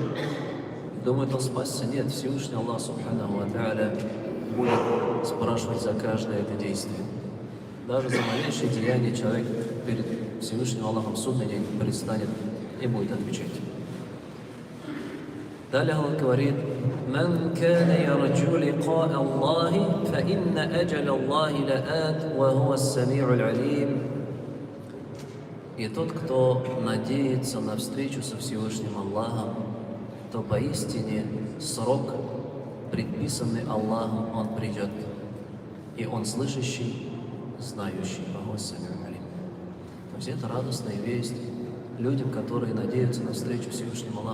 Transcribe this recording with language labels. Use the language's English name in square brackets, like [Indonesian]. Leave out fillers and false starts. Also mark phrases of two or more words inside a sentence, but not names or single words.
[Russian] Думает, он спасся. Нет, Всевышний Аллах [Arabic] سبحانه وتعالى [Russian] будет спрашивать за каждое это действие. Даже за малейшее деяние человек перед Всевышним Аллахом в судный день предстанет и будет отвечать. Далее Аллах говорит: [Arabic] «من كان يرجو لقاء الله فإن أجل الله لآت وهو السميع العليم». [Russian] И тот, кто надеется на встречу со Всевышним Аллахом, то поистине срок, предписанный Аллахом, он придет. И он слышащий, знающий. То есть это радостная весть людям, которые надеются на встречу с Всевышним Аллахом.